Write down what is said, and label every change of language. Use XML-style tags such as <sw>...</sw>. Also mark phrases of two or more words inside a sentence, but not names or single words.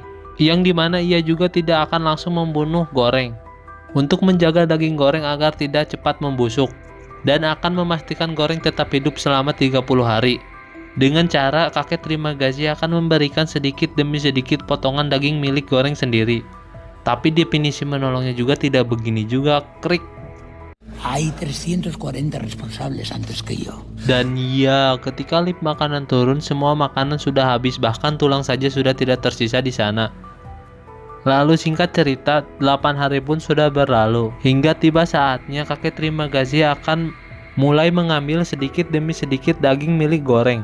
<id>Yang dimana ia juga tidak akan langsung membunuh Goreng untuk menjaga daging Goreng agar tidak cepat membusuk, dan akan memastikan Goreng tetap hidup selama 30 hari. Dengan cara kakek terima kasih akan memberikan sedikit demi sedikit potongan daging milik Goreng sendiri. Tapi definisi menolongnya juga tidak begini juga, krik.</id> <es>Hay 340 responsables antes que yo.</es> <id>Dan ya, ketika lip makanan turun, semua makanan sudah habis, bahkan tulang saja sudah tidak tersisa di sana. Lalu singkat cerita, 8 hari pun sudah berlalu, hingga tiba saatnya kakek terima kasih akan mulai mengambil sedikit demi sedikit daging milik Goreng.</id>